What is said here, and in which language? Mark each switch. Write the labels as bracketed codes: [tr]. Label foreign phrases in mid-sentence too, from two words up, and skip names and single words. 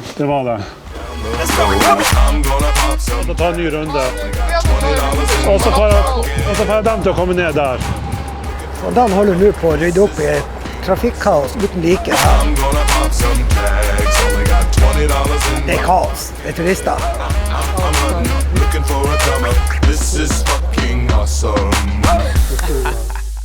[no] Det var det. Jeg skal ta en ny runde. Og så får jeg dem til å komme ned der. Og Dan holder nå på å rydde opp i et trafikkaos uten like. Det er kaos. Det er turister. [en] Looking for a come up. This is fucking awesome.